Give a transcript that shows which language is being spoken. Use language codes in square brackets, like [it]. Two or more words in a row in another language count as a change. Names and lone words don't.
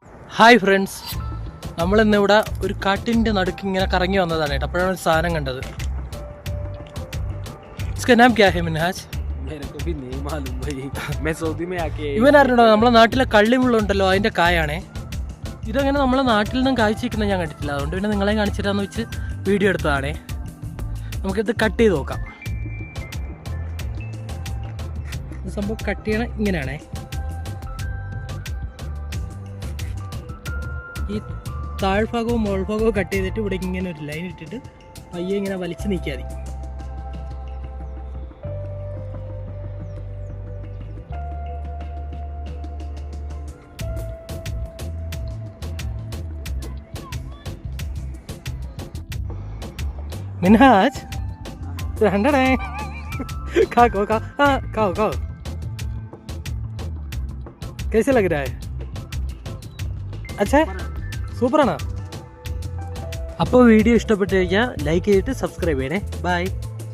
[en] Hi friends, [ml] നമ്മളിന്നിവിടെ ഒരു കാട്ടിൻ്റെ നടുക്ക് ഇങ്ങനെ കറങ്ങി വന്നതാണ് കേട്ടോ. അപ്പോഴാണ് ഒരു സാധനം കണ്ടത്. [hi] इसका नाम क्या है मिनहाज? मेरे को भी नहीं मालूम भाई, मैं सऊदी में आके [ml] ഇവൻ അറിഞ്ഞോ നമ്മളെ നാട്ടിലെ കള്ളിമുള്ളുണ്ടല്ലോ അതിൻ്റെ കായാണേ. ഇതങ്ങനെ നമ്മളെ നാട്ടിൽ നിന്നും കായ്ച്ചിരിക്കുന്നത് ഞാൻ കണ്ടിട്ടില്ല. അതുകൊണ്ട് പിന്നെ നിങ്ങളെ കാണിച്ചിട്ടാന്ന് വെച്ച് വീഡിയോ എടുത്തതാണേ. നമുക്കിത് കട്ട് ചെയ്ത് നോക്കാം. ഇത് സംഭവം കട്ട് ചെയ്യണം ഇങ്ങനെയാണേ. ഈ താഴ്ഭാഗവും മുകൾഭാഗവും കട്ട് ചെയ്തിട്ട് ഇവിടെ ഇങ്ങനെ ഒരു ലൈൻ ഇട്ടിട്ട് പയ്യെ ഇങ്ങനെ വലിച്ച് നീക്കിയാൽ മതി. [hi] मिनहाज हंड्रेड है खाओ खाओ हाँ खाओ खाओ कैसे लग रहा है? अच्छा है, [ml] സൂപ്പറാണോ? അപ്പോൾ വീഡിയോ ഇഷ്ടപ്പെട്ട് കഴിഞ്ഞാൽ ലൈക്ക് ചെയ്തിട്ട് സബ്സ്ക്രൈബ് ചെയ്യണേ. ബൈ.